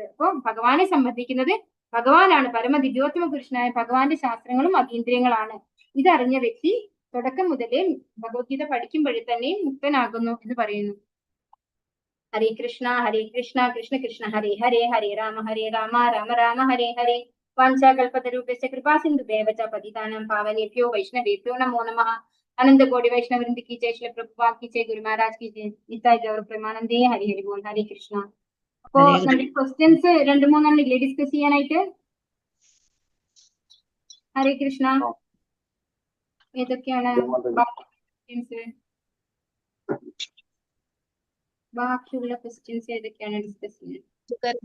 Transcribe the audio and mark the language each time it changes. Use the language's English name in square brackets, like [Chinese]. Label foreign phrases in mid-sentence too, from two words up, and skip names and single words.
[Malayalam] അപ്പൊ ഭഗവാനെ സംബന്ധിക്കുന്നത് ഭഗവാനാണ്. പരമദിവ്യോത്തമ പുരുഷനായ ഭഗവാന്റെ ശാസ്ത്രങ്ങളും അതീന്ദ്രിയങ്ങളാണ്. ഇതറിഞ്ഞ വ്യക്തി തുടക്കം മുതലേ ഭഗവത്ഗീത പഠിക്കുമ്പോഴേ തന്നെയും മുക്തനാകുന്നു എന്ന് പറയുന്നു. [Sanskrit] ഹരേ കൃഷ്ണ കൃഷ്ണ കൃഷ്ണ ഹരേ ഹരേ, ഹരേ രാമ രാമ രാമ ഹരേ ഹരേ. വാഞ്ചാകൽപതരൂപസ്യ കൃപാ സിന്ധുഭ്യൈവ ച പതിതാനാം പാവനേഭ്യോ വൈഷ്ണവേഭ്യോ നമോ നമഃ. [Hindi] अनंत कोटि वैष्णव वृंद की जय, श्री प्रभुपाद की जय, गुरु महाराज की जय, [Bangla] নিতাই গৌর প্রেমানন্দে. হরি হরি বোল. [Sanskrit] हरे कृष्ण. [Malayalam] അപ്പോ നമ്മുടെ ക്വസ്റ്റ്യൻസ് 2-3 ഇല്ലേ ഡിസ്കസ് ചെയ്യാനായിട്ട്? [Sanskrit] ഹരേ കൃഷ്ണ. [Malayalam] ഏതൊക്കെയാണ് ബാക്കിയുള്ള ക്വസ്റ്റ്യൻസ് ഏതൊക്കെയാണ് ഡിസ്കസ് ചെയ്യുന്നത്?